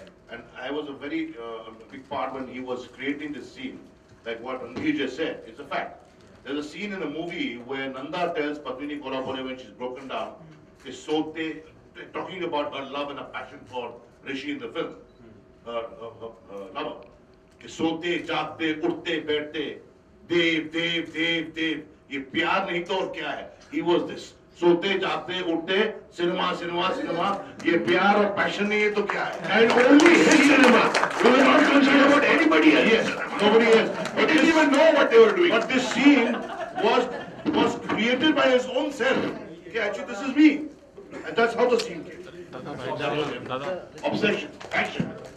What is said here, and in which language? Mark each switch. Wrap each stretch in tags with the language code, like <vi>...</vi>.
<en>And I was a very big part when he was creating this scene. Like what Ranveer just said, it's a fact. There's a scene in a movie where Nanda tells Padmini Kolhapure when she's broken down, is so talking about her love and her passion for Rishi in the film, her lover.</en> <hi>कि सोते जागते उठते बैठते देव देव देव देव ये प्यार नहीं तो और क्या है?</hi> <en>He was this.</en> <hi>सोते जागते उठते सिनेमा सिनेमा सिनेमा ये प्यार और पैशन नहीं है तो क्या है?</hi> <en>And only his cinema. We were not concerned about anybody else. Yes, nobody else. He didn't even know what they were doing. But this scene was created by his own self. Okay, actually this is me. And that's how the scene came. Obsession, passion.</en>